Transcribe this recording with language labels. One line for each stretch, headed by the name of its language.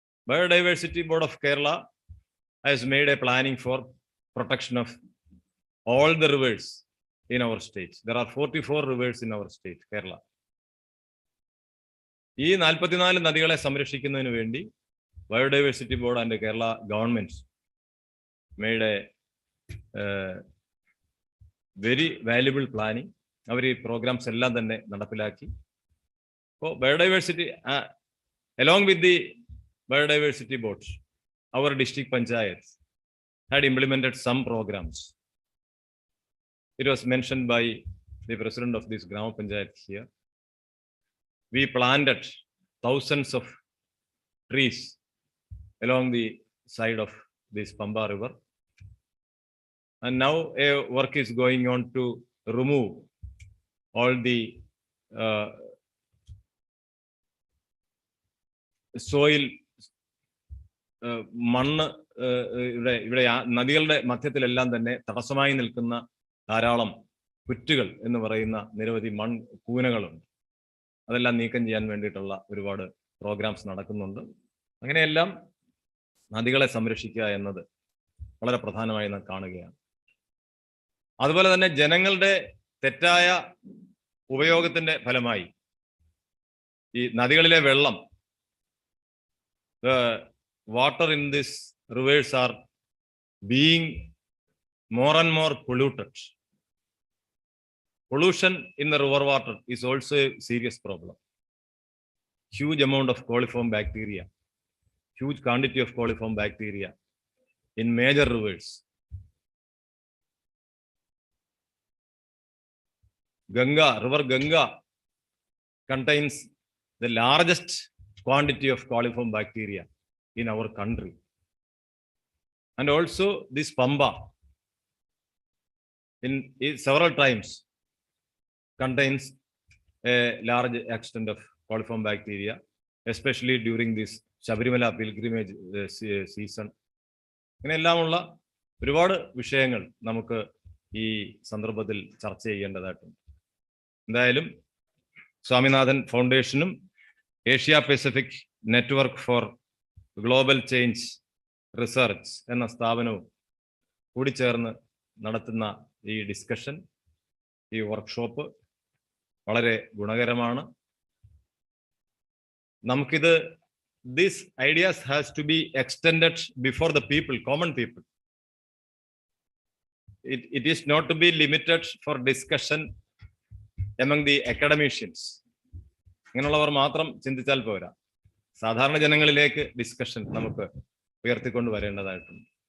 English: Biodiversity Board of Kerala has made a planning for protection of all the rivers in our state. There are 44 rivers in our state, Kerala.
Malayalam: ഈ 44 നദികളെ സംരക്ഷിക്കുന്നതിന് വേണ്ടി biodiversity board and Kerala government
English: made a very valuable planning.
Malayalam: അവർ ഈ programmes എല്ലാം തന്നെ നടപ്പിലാക്കി.
English: അപ്പോൾ biodiversity along with the biodiversity boards, our district panchayats had implemented some programs. It was mentioned by the president of this Grama Panchayat here. We planted thousands of trees along the side of this Pamba river. And now a work is going on to remove all the soil,
Malayalam: മണ്ണ് ഇവിടെ നദികളുടെ മധ്യത്തിലെല്ലാം തന്നെ തടസ്സമായി നിൽക്കുന്ന ധാരാളം പുറ്റുകൾ എന്ന് പറയുന്ന നിരവധി കൂനകളുണ്ട്. അതെല്ലാം നീക്കം ചെയ്യാൻ വേണ്ടിയിട്ടുള്ള ഒരുപാട് പ്രോഗ്രാംസ് നടക്കുന്നുണ്ട്. അങ്ങനെയെല്ലാം നദികളെ സംരക്ഷിക്കുക എന്നത് വളരെ പ്രധാനമായി നാം കാണുകയാണ്. അതുപോലെ തന്നെ ജനങ്ങളുടെ തെറ്റായ ഉപയോഗത്തിന്റെ ഫലമായി ഈ നദികളിലെ വെള്ളം,
English: the water in these rivers are being more and more polluted. Pollution in the river water is also a serious problem. Huge amount of coliform bacteria, huge quantity of coliform bacteria in major rivers. River Ganga contains the largest quantity of coliform bacteria in our country. And also this Pamba in several times contains a large extent of coliform bacteria, especially during this Shabarimala pilgrimage season.
Malayalam: ഇങ്ങനെയെല്ലാമുള്ള ഒരുപാട് വിഷയങ്ങൾ നമുക്ക് ഈ സന്ദർഭത്തിൽ ചർച്ച ചെയ്യേണ്ടതായിട്ടുണ്ട്. എന്തായാലും Swaminathan ഫൗണ്ടേഷനും Asia Pacific network four global change research എന്ന സ്ഥാപനവും കൂടി ചേർന്ന് നടത്തുന്ന ഈ ഡിസ്കഷൻ, ഈ വർക്ക്ഷോപ്പ് വളരെ ഗുണകരമാണ്. നമുക്കിത്
English: these ideas has to be extended before the people, common people. It is not to be limited for discussion among the academicians.
Malayalam: അങ്ങനെയുള്ളവർ മാത്രം ചിന്തിച്ചാൽ പോരാ, സാധാരണ ജനങ്ങളിലേക്ക് ഡിസ്കഷൻ നമുക്ക് ഉയർത്തിക്കൊണ്ട് വരേണ്ടതായിട്ടുണ്ട്.